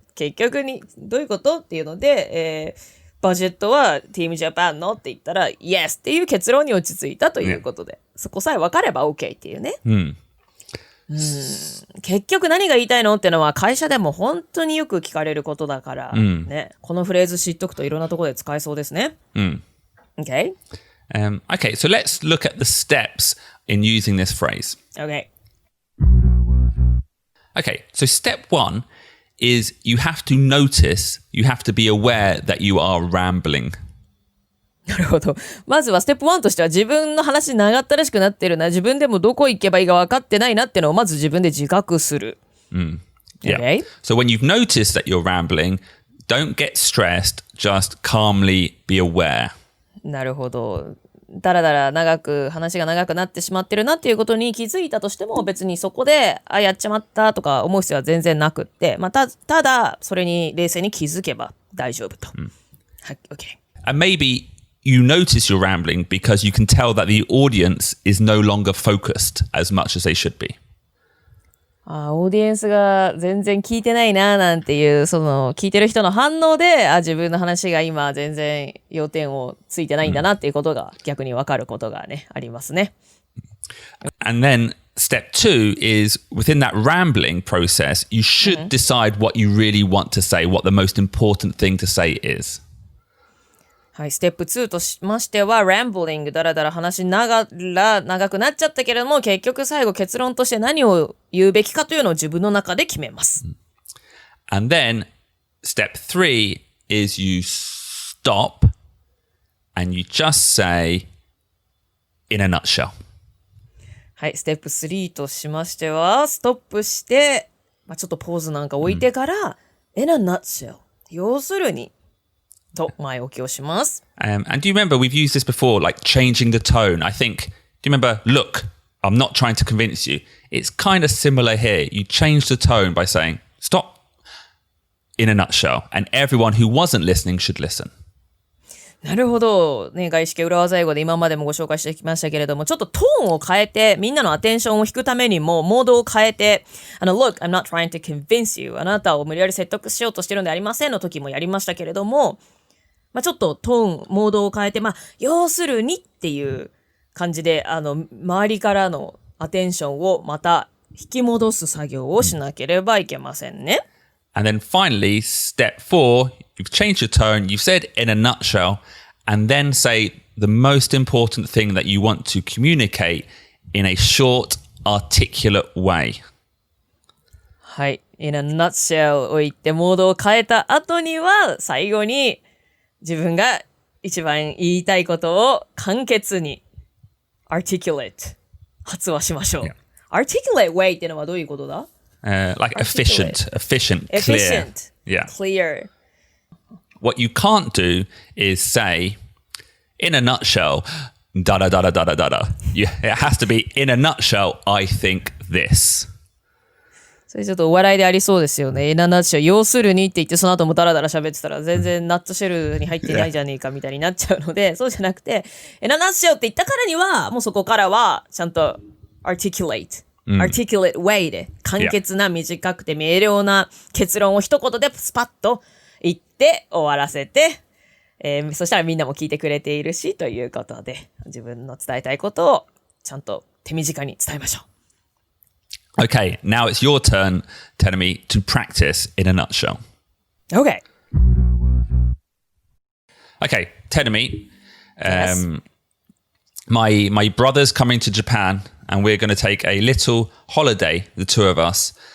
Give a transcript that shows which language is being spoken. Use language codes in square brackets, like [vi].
[ja] 結局にどういうことっていうので、バジェットは Team Japan のって言ったら Yes っていう結論に落ち着いたということで、そこさえ分かれば OK っていうね。結局何が言いたいのってのは会社でも本当によく聞かれることだから、ね、このフレーズ知っとくといろんなところで使えそうですね。 [en] Okay? Okay, so let's look at the steps in using this phrase. Okay. Okay, so step 1 is you have to notice, you have to be aware that you are rambling. [ja] なるほど。まずはステップ1としては自分の話長ったらしくなってるな、自分でもどこ行けばいいか分かってないなってのをまず自分で自覚する。 [en] Yeah. Okay? So when you've noticed that you're rambling, don't get stressed, just calmly be aware. [ja] なるほど。だらだら話が長くなってしまってるなっていうことに気づいたとしても別にそこでやっちまったとか思う必要は全然なくって、まあ、ただそれに冷静に気づけば大丈夫と。はい、OK。 [en] And maybe you notice you're rambling because you can tell that the audience is no longer focused as much as they should be. [ja] オーディエンスが全然聞いてないななんていうその聞いてる人の反応で自分の話が今全然要点をついてないんだなっていうことが逆に分かることがねありますね。 [en] And then step 2 is within that rambling process, you should decide what you really want to say, what the most important thing to say is. [ja] はい、ステップ2としましては、rambling、だらだら話長くなっちゃったけれども、結局最後結論として何を言うべきかというのを自分の中で決めます。 [en] And then step 3 is you stop and you just say in a nutshell. [ja] はい、ステップ3としましては、ストップして、ちょっとポーズなんか置いてから、 [en] in a nutshell。 [ja] 要するに、と前置きをします。 [en] And do you remember, we've used this before, like changing the tone. I think, do you remember, look, I'm not trying to convince you. It's kind of similar here. You change the tone by saying, stop, in a nutshell. And everyone who wasn't listening should listen. [ja] なるほど。ね、外資系裏技英語で今までもご紹介してきましたけれども、ちょっとトーンを変えて、みんなのアテンションを引くためにも、モードを変えて、 [en] Look, I'm not trying to convince you. [ja] あなたを無理やり説得しようとしてるんでありませんの時もやりましたけれども、ちょっとトーン、モードを変えて、要するにっていう感じで、周りからのアテンションをまた引き戻す作業をしなければいけませんね。 [en] And then finally, step 4, you've changed your tone, you've said in a nutshell, and then say the most important thing that you want to communicate in a short, articulate way. [ja] はい。 [en] in a nutshell [ja] を言ってモードを変えた後には、最後に自分が一番言いたいことを簡潔に articulate 発話しましょう。 articulate way ってのはどういうことだ [en] ？Like efficient, clear. Yeah. Clear. What you can't do is say, in a nutshell, da da da da da da da. It has to be, in a nutshell, I think this. [ja] それちょっとお笑いでありそうですよね。ナッツシェル要するにって言ってその後もダラダラ喋ってたら全然ナッツシェルに入ってないじゃねえかみたいになっちゃうので、そうじゃなくてナッツシェルって言ったからにはもうそこからはちゃんと articulate way で簡潔な短くて明瞭な結論を一言でスパッと言って終わらせて、そしたらみんなも聞いてくれているしということで自分の伝えたいことをちゃんと手短に伝えましょう。 [en] Okay, now it's your turn telling me to practice in a nutshell. Okay. Okay, telling me, Yes. my brother's coming to Japan and we're going to take a little holiday, the two of us.